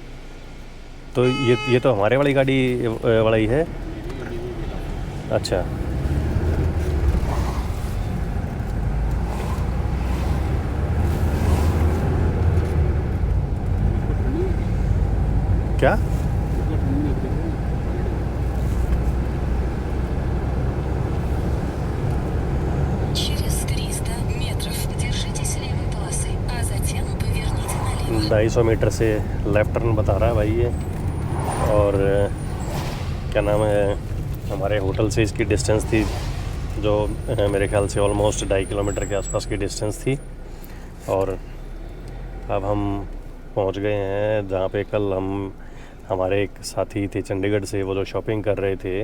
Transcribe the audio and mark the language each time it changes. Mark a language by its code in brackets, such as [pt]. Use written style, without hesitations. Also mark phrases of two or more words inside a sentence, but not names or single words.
[hi] तो ये तो हमारे वाली गाड़ी वाला ही है। अच्छा, क्या? [ru] Через 300 метров держитесь левой полосы, а затем поверните налево. [hi] 250 मीटर से [en] left turn [hi] बता रहा है भाई ये। और क्या नाम है, हमारे होटल से इसकी डिस्टेंस थी जो मेरे ख्याल से ऑलमोस्ट 2.5 किलोमीटर के आसपास की डिस्टेंस थी। और अब हम पहुंच गए हैं जहाँ पे कल हमारे एक साथी थे चंडीगढ़ से, वो जो शॉपिंग कर रहे थे।